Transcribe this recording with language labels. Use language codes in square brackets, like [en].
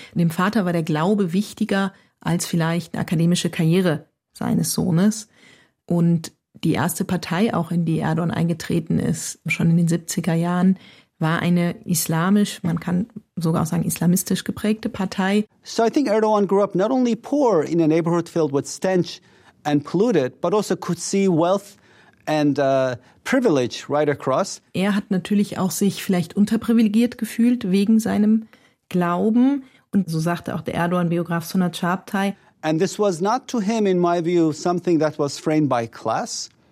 [de] Dem Vater war der Glaube wichtiger als vielleicht eine akademische Karriere seines Sohnes. Und die erste Partei, auch in die Erdoğan eingetreten ist, schon in den 70er Jahren, war eine islamisch, man kann sogar auch sagen islamistisch geprägte Partei. [en] So I think Erdoğan grew up not only poor in a neighborhood filled with stench and polluted, but also could see wealth and privilege right across. [de] Er hat natürlich auch sich vielleicht unterprivilegiert gefühlt wegen seinem Glauben. Und so sagte auch der Erdoğan-Biograf Sunat Çağatay. [en] And this was not to him, in my view, something that was framed by class.